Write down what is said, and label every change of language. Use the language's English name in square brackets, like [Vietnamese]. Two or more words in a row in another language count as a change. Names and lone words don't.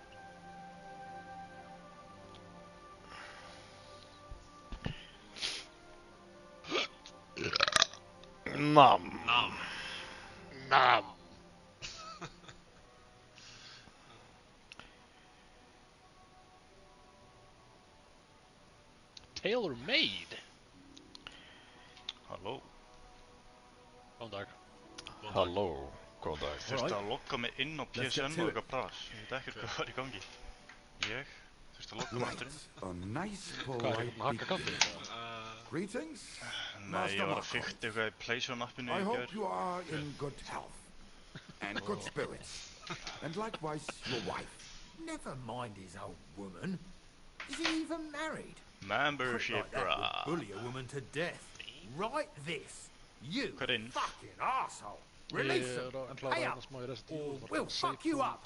[English] Nam. Nam. Nam. Tailor made. [Icelandic] Halló. Góðan dag. Halló, góðan dag. Þurfti að logga mig inn á PSN og eitthvað bras. Ég veit ekkert hvað var í gangi. Ég þurfti að logga mig aftur inn. [English] A nice Greetings. [Icelandic] Nei, ég var að fikta eitthvað í PlayStation appinu [English] I [Icelandic] í [English] hope [Icelandic] gær. [English] you are in good health and good spirits. And likewise your wife. Never mind his old woman. Is he even married? Membership, That brah. would bully a woman to death. Write this. You Cringe. fucking arsehole. Release him. Pay up. Or we'll fuck you up.